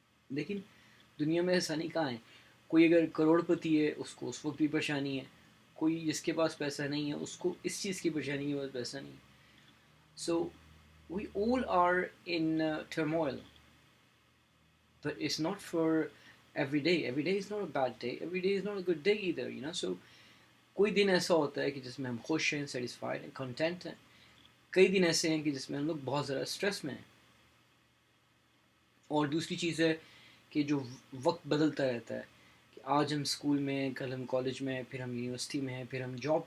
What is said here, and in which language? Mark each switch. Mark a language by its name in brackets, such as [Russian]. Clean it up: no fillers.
[Urdu] لیکن دنیا میں آسانی کہاں ہے؟ کوئی اگر کروڑ پتی ہے اس کو اس وقت بھی پریشانی ہے، کوئی جس کے پاس پیسہ نہیں ہے اس کو اس چیز کی پریشانی ہے، بس پیسہ نہیں ہے، [English] So we all are in turmoil, but it's not for every day. Every day is not a bad day. Every day is not a good day either. [Urdu] So کوئی دن ایسا ہوتا ہے کہ جس میں ہم خوش ہیں، سیٹسفائڈ ہیں، کنٹینٹ ہیں، کئی دن ایسے ہیں کہ جس میں ہم لوگ بہت زیادہ اسٹریس میں ہیں، اور دوسری چیز ہے کہ جو وقت بدلتا رہتا ہے، کہ آج ہم اسکول میں، کل ہم کالج میں، پھر ہم یونیورسٹی میں ہیں، پھر ہم